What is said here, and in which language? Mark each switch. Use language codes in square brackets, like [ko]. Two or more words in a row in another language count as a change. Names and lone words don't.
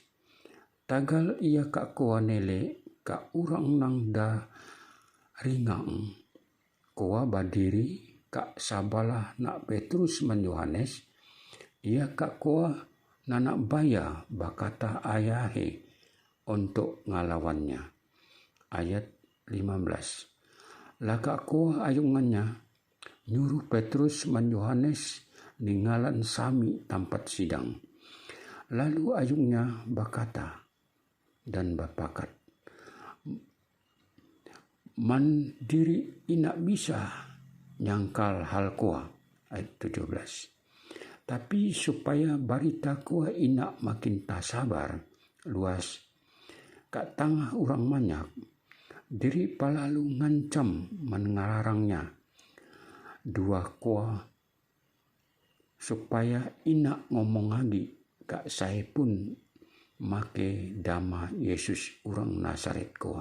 [knx] Tagal ia kak koa nele kak urang nang da ringang koa badiri kak sabalah nak Petrus man Yohanes, ia kak koa nanak baya bakata ayahe untuk ngalawannya. Ayat 15. Laka koa ayungannya nyuruh Petrus man Yohanes ninggalan sami tempat sidang. Lalu ayungnya bakata dan bapakat, man diri inak bisa nyangkal hal koa. Ayat 17. Tapi supaya barita koa inak makin tak sabar luas kat tengah orang banyak, diri palalu ngancam mengarangnya dua koa supaya inak ngomong lagi kak saya pun make dama Yesus orang Nazaret koa.